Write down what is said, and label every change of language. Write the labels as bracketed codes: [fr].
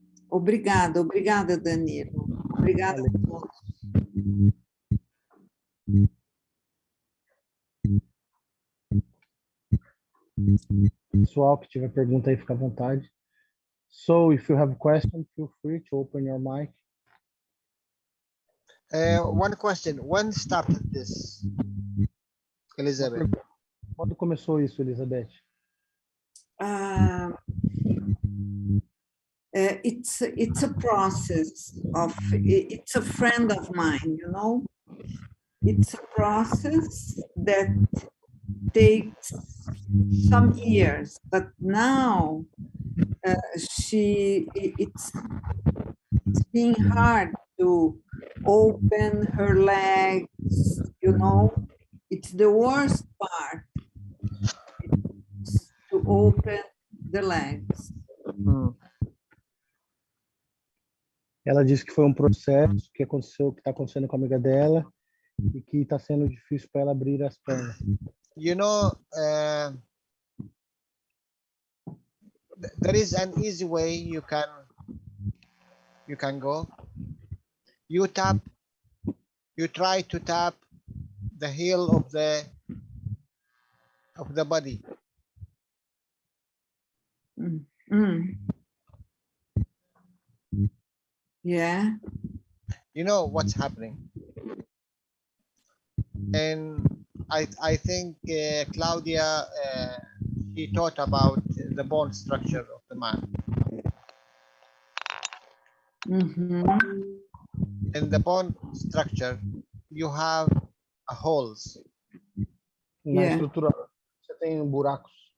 [pt] Obrigada, Danilo. Obrigada a todos. Pessoal que tiver pergunta aí, fica à vontade. [en] So, if you have a question, feel free to open your mic. One question. When started this, Elizabeth? [pt] Quando começou isso, Elizabeth? [en] It's a process of, it's a friend of mine, you know. It's a process that takes some years, but now it's being hard to open her legs, you know. It's the worst part, to open the legs. [pt] Ela disse que foi um processo que está acontecendo com a amiga dela e que está sendo difícil para ela abrir as pernas. [en] You know, there is an easy way you can go. You try to tap the heel of the body. Yeah. You know what's happening. And I think Claudia, she taught about the bone structure of the man. In the bone structure, you have holes. [pt] Na estrutura, você tem buracos.